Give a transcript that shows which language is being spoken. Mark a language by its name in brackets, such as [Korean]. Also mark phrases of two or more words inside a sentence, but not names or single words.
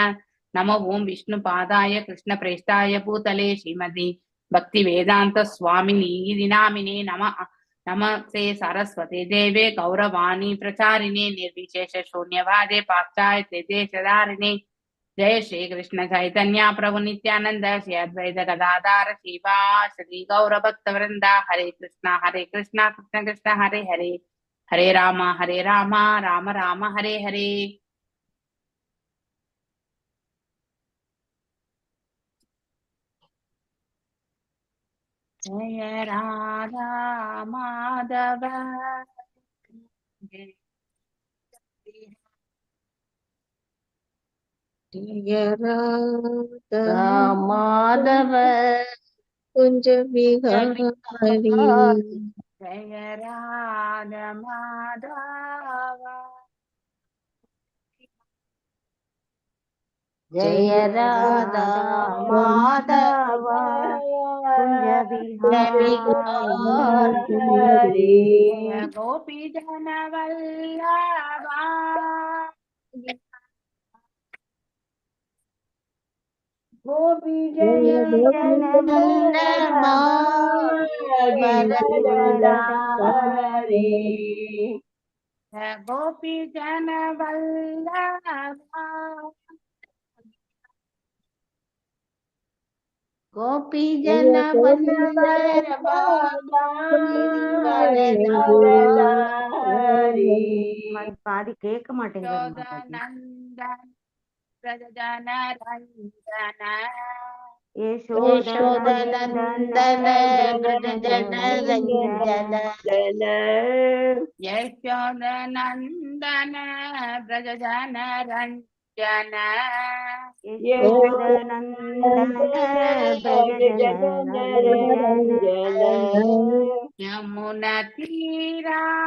[Sanskrit] नमो ओं विष्णुपादाय कृष्णप्रेष्ठाय भूतले श्रीमति भक्ति वेदांत स्वामिनी नामिने नमस्ते सरस्वती देवे गौरवाणी प्रचारिणे निर्विशेष शून्यवादे पाश्चात्य देशधारिणे. जय श्री कृष्ण चैतन्य प्रभु नित्यानंद श्री अद्वैत गदाधर श्रीवासदि गौर भक्त वृंदा. हरे कृष्ण कृष्ण कृष्ण हरे हरे, हरे राम राम राम हरे हरे. जय राधा माधव जय राधा माधव कुंज विहारी. जय राधा माधव जय राधा माधव कुंज बिहारी जय गोपी जन वल्लभा गोपी ஜெய जन जय गोपी जन वल्लभा गोपी जन [Tamil] பாதி கேட்க மாட்டேங்குது [Sanskrit] नंदन प्रजन रंजन यशोदानंदन ब्रजजन रंजन यशोदनंदन ब्रजजन रंजन यमुना तीरा